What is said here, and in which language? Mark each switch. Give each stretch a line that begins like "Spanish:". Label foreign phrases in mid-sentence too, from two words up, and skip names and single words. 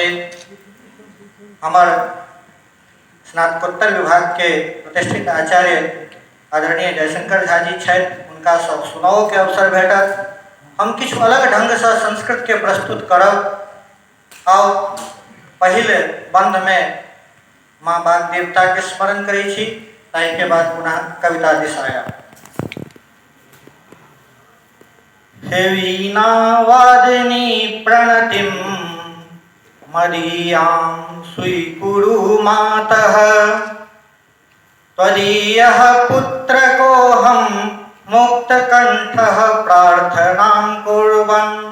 Maithili: हमर स्नातकोत्तर विभाग के प्रतिष्ठित आचार्य आदरणीय जयशंकर झा जी छथि, हुनका सब सुनाओ के अवसर भेटत। हम किछु अलग ढंग से संस्कृत के प्रस्तुत करब और पहले बंद में माँ बाग देवता के स्मरण करै छी, ताहि के बाद पुनः कविता दिस आयब।
Sanskrit: हे वीणा वादिनी प्रणतिम मदीयां स्वीकुरु मातः, त्वदीयः पुत्रकोऽहं मुक्तकण्ठः प्रार्थनां कुर्वन्।